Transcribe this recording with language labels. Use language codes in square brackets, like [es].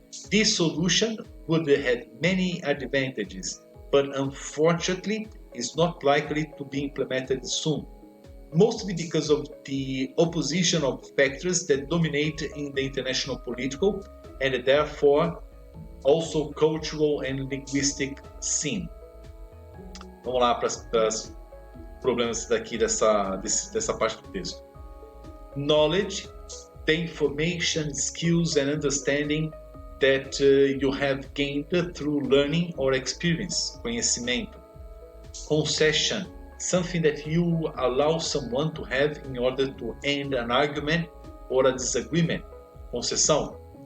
[en] This solution would have many advantages, but unfortunately is not likely to be implemented soon, mostly because of the opposition of factors that dominate in the international political and therefore also cultural and linguistic scene. [pt] Vamos lá para os problemas dessa parte do texto. [en] Knowledge, the information, skills and understanding that you have gained through learning or experience, conhecimento. Concession, something that you allow someone to have in order to end an argument or a disagreement, concessão.